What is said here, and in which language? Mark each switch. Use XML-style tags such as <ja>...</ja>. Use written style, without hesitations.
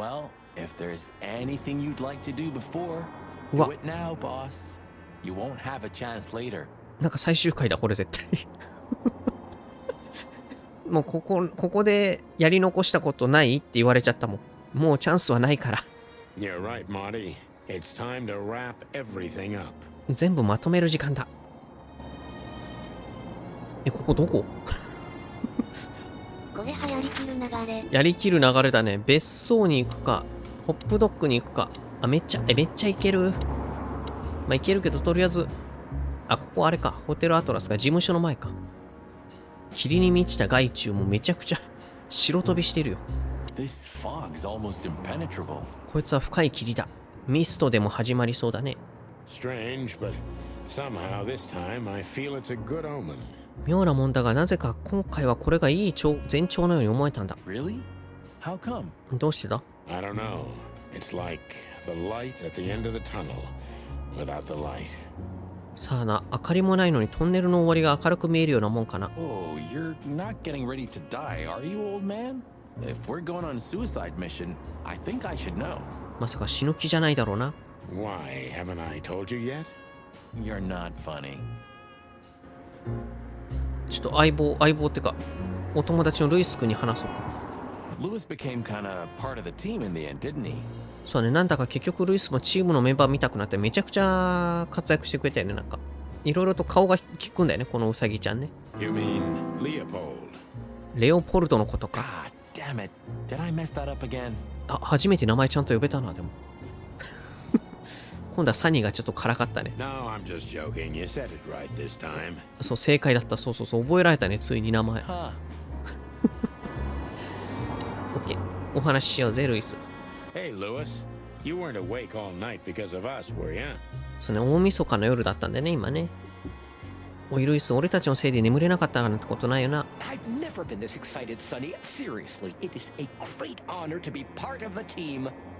<en>Well, if there's anything you'd like to do before,</en> <ja>うわ</ja> <en>do it now, boss. You won't have a chance later.</en> <ja>最終回だ、これ絶対。もうここでやり残したことないって言われちゃったもん。もうチャンスはないから。</ja> <en>You're right, Marty. It's time to wrap everything up.</en> <ja>全部まとめる時間だ。ここどこ？これはやりきる流れ。やりきる流れだね。別荘に行くか、ホップドッグに行くか。あ、めっちゃ行ける。まあ、行けるけど、とりあえず、あ、ここあれか。ホテルアトラスが事務所の前か。霧に満ちた害虫もめちゃくちゃ白飛びしてるよ。</ja> <en>This fog's almost impenetrable.</en> <ja>こいつは深い霧だ。ミストでも始まりそうだね。</ja> <en>Strange, but somehow this time I feel it's a good omen.</en> <ja>妙なもんだが、なぜか今回はこれがいい前兆のように思えたんだ。</ja> <en>Really? How come?</en> <ja>どうしてだ？</ja> <en>I don't know. It's like the light at the end of the tunnel without the light.</en> <ja>さあな、明かりもないのにトンネルの終わりが明るく見えるようなもんかな。</ja> <en>Oh, you're not getting ready to die, are you, old man? If we're going on a suicide mission, I think I should know.</en> <ja>まさか死ぬ気じゃないだろうな。</ja> <en>Why, haven't I told you yet? You're not funny.</en> <ja>ちょっと相棒ってか、お友達のルイス君に話そうか。</ja> <en>Lewis became kind of part of the team in the end, didn't he?</en> <ja>そうね、なんだか結局ルイスもチームのメンバー見たくなってめちゃくちゃ活躍してくれたよね、なんか。いろいろと顔が利くんだよね、このウサギちゃんね。</ja> <en>You mean Leopold?</en> <ja>レオポルドのことか。</ja> <en>God damn it. Did I mess that up again?</en> <ja>あ、初めて名前ちゃんと呼べたな、でも。今度はサニーがちょっとからかったね。</ja> <en>No, I'm just joking. You said it right this time.</en> <ja>そう、正解だった。そう、覚えられたね、ついに名前。 Huh. オッケー。お話ししようぜ、ルイス。</ja> <en>Hey, Lewis. You weren't awake all night because of us, were you?</en> <ja>そうね、大晦日の夜だったんでね、今ね。おい、ルイス、俺たちのせいで眠れなかったなんてことないよな。</ja> <en>I've never been this excited, Sonny. Seriously, it is a great honor to be part of the team.</en>